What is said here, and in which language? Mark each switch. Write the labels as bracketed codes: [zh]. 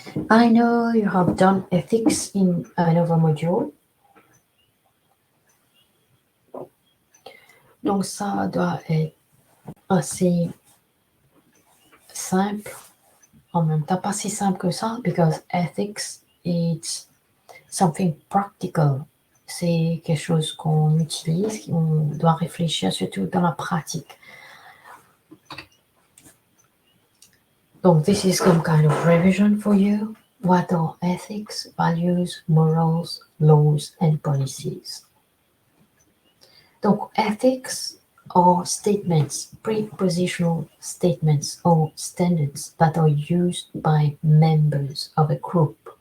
[en] I know you have done ethics in another module. [fr] Donc ça doit être assez simple, en même temps pas si simple que ça, [en] because ethics it's something practical. [fr] C'est quelque chose qu'on utilise, on doit réfléchir surtout dans la pratique. [en] Donc this is some kind of revision for you. What are ethics, values, morals, laws and policies? Donc ethics are statements, prepositional statements or standards that are used by members of a group.